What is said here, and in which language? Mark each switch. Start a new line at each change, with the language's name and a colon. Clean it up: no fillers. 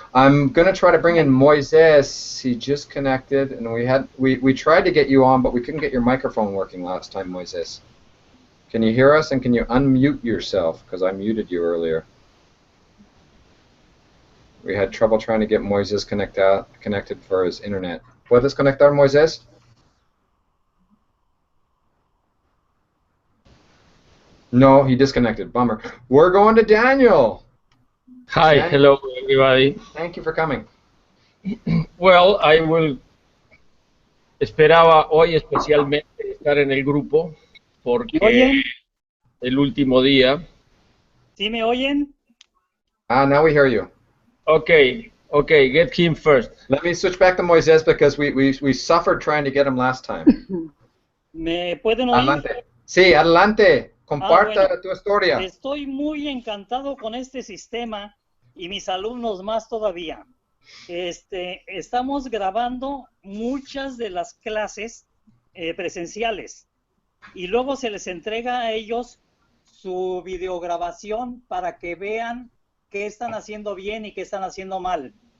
English: I'm gonna try to bring in Moises. He just connected, and we tried to get you on, but we couldn't get your microphone working last time, Moises. Can you hear us, and can you unmute yourself? Because I muted you earlier. We had trouble trying to get Moises connected for his internet.
Spanish: ¿Puedes conectar, Moises?
English: No, he disconnected. Bummer. We're going to Daniel. Hi, hello everybody. Thank you for coming.
Spanish: Well, esperaba hoy especialmente estar en el grupo porque el último día. ¿Sí me oyen?
English: Now we hear you. Okay, get him first. Let me switch back to Moises because we suffered trying to get him last time.
Spanish: ¿Me pueden oír? Adelante. Sí, adelante. Comparta tu historia. Estoy muy encantado con este sistema y mis alumnos más todavía. Estamos grabando muchas de las clases presenciales y luego se les entrega a ellos su videograbación para que vean qué están haciendo bien y qué están haciendo mal.